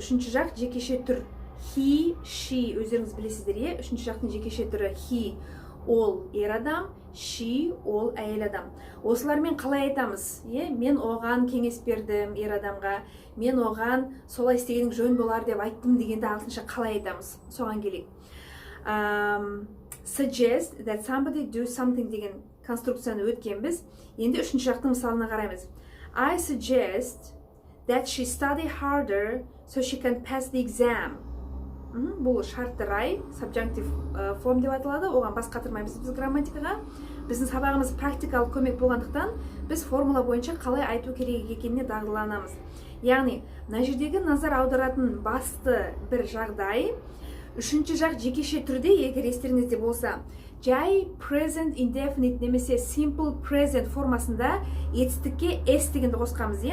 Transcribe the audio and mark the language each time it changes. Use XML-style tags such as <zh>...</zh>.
<kk>Үшінші жақ жекеше түр. He, she, өздеріңіз білесіздер, үшінші жақтың жекеше түрі he, ол ер адам, she, ол әйел адам. Осылармен қалай айтамыз? Мен оған кеңес бердім ер адамға, мен оған солай істегенің жөн болар деп айттым дегенде ағылшынша қалай айтамыз? Соған келейік.</kk> <en>Suggest that somebody do something</en> <kk>деген конструкцияны өткенбіз. Енді үшінші жақтың мысалына қараймыз.</kk> <en>I suggest that she study harder so she can pass the exam.</en> <kk>Бұл шартты рай, subjunctive form деп аталады, оған бас қатырмаймыз біз грамматикаға. Біздің сабағымыз практикалық көмек болғандықтан, біз формула бойынша қалай айту керек екеніне дағдыланамыз. Яғни, мына жердегі назар аударатын басты бір жағдай, үшінші жақ жекеше түрде, егер естеріңізде болса, жай present indefinite немесе simple present формасында етістікке s дегенді қосқанбыз.</kk>